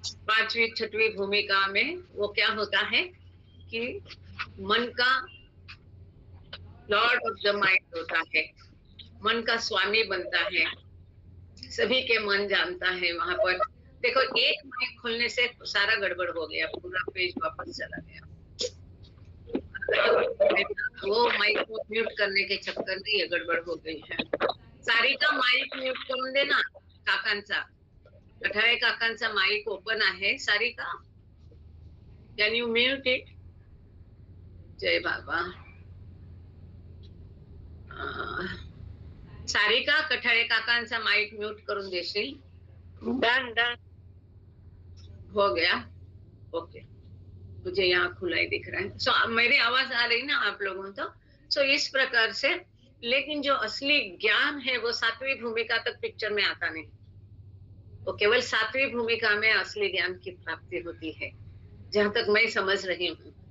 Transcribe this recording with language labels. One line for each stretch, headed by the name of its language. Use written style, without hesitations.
Hindi: 5वीं 6वीं भूमिका में वो क्या होता है कि मन का
English: lord of the mind
Hindi: होता है, मन का स्वामी बनता है, सभी के मन जानता है। वहां पर देखो, एक माइक खोलने से सारा गड़बड़ हो गया, पूरा पेज वापस चला गया। वो माइक को म्यूट करने के चक्कर में ये गड़बड़ हो गई है।
Marathi: सारिका माइक म्यूट करून दे ना काकांचा, कठाळे काकांचा माइक ओपन आहे।
English: Sarika, can you mute it? जय बाबा।
Marathi: सारिका, कठाळे काकांचा माइक म्यूट करून देशील?
English: done done
Hindi: हो गया, ओके। मुझे यहाँ खुला ही दिख रहा है। सो मेरी आवाज आ रही ना आप लोगों को? सो इस प्रकार से, लेकिन जो असली ज्ञान है वो 7वीं भूमिका तक पिक्चर में आता नहीं। वो केवल 7वीं भूमिका में असली ज्ञान की प्राप्ति होती है, जहां तक मैं समझ रही हूँ।